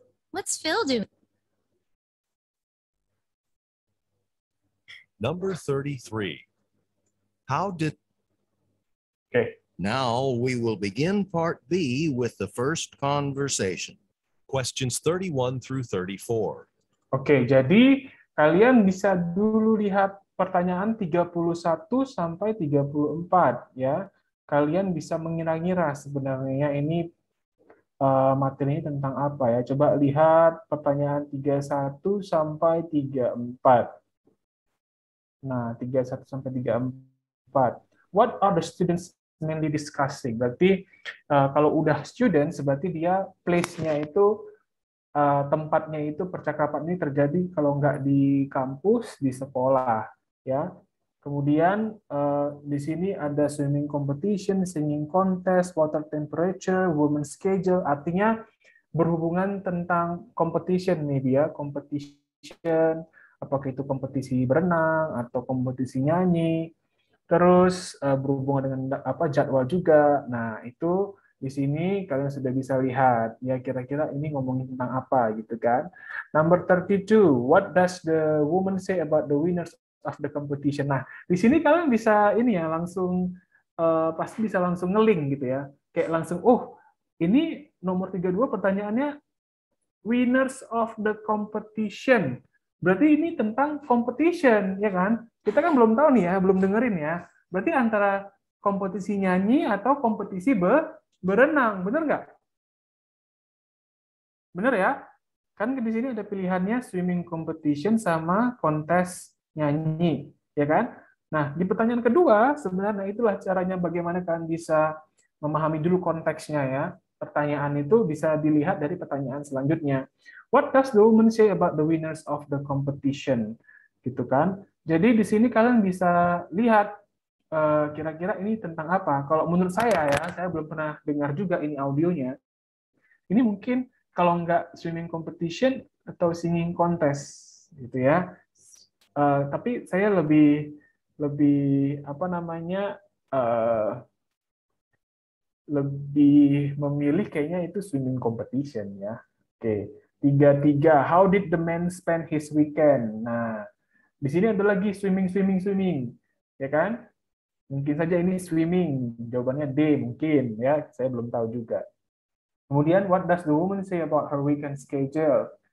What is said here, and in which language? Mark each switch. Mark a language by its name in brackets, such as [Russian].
[English] What's Phil doing? Number 33. How did... Okay. Now we will begin part B with the first conversation. Questions 31 through 34. [Indonesian] Oke, jadi kalian bisa dulu lihat pertanyaan 31 sampai 34 ya. Kalian bisa mengira-ngira sebenarnya ini materinya tentang apa ya. Coba lihat pertanyaan 31 sampai 34. Nah, 31 sampai 34. [English] What are the students mainly discussing? [Indonesian] Berarti kalau udah students, berarti dia place-nya itu tempatnya itu percakapan ini terjadi kalau nggak di kampus, di sekolah, ya. Kemudian di sini ada [English] swimming competition, singing contest, water temperature, women's schedule, [Indonesian] artinya berhubungan tentang competition nih dia, competition, apakah itu kompetisi berenang atau kompetisi nyanyi, terus berhubungan dengan jadwal juga. Nah, itu di sini kalian sudah bisa lihat ya kira-kira ini ngomongin tentang apa gitu kan. [English] Number 32, what does the woman say about the winners of the competition? [Indonesian] Nah, di sini kalian bisa ini ya langsung pasti bisa langsung ngeling gitu ya. Kayak langsung ini nomor 32 pertanyaannya [English] winners of the competition. [Indonesian] Berarti ini tentang competition ya kan? Kita kan belum tahu nih ya, belum dengerin ya. Berarti antara kompetisi nyanyi atau kompetisi berenang, bener nggak? Bener ya? Kan di sini ada pilihannya swimming competition sama kontes nyanyi, ya kan? Nah, di pertanyaan kedua, sebenarnya itulah caranya bagaimana kalian bisa memahami dulu konteksnya ya. Pertanyaan itu bisa dilihat dari pertanyaan selanjutnya. [English] What does the woman say about the winners of the competition? [Indonesian] Gitu kan. Jadi di sini kalian bisa lihat kira-kira ini tentang apa. Kalau menurut saya ya, saya belum pernah dengar juga ini audionya. Ini mungkin kalau nggak swimming competition atau singing contest gitu ya. Tapi saya lebih apa namanya lebih memilih kayaknya itu swimming competition ya. Oke, 3-3. [English] How did the man spend his weekend? [Indonesian] Nah, di sini ada lagi swimming, ya kan? Mungkin saja ini swimming. Jawabannya D mungkin ya. Saya belum tahu juga. [English] Kemudian, what does the woman say about her weekend schedule?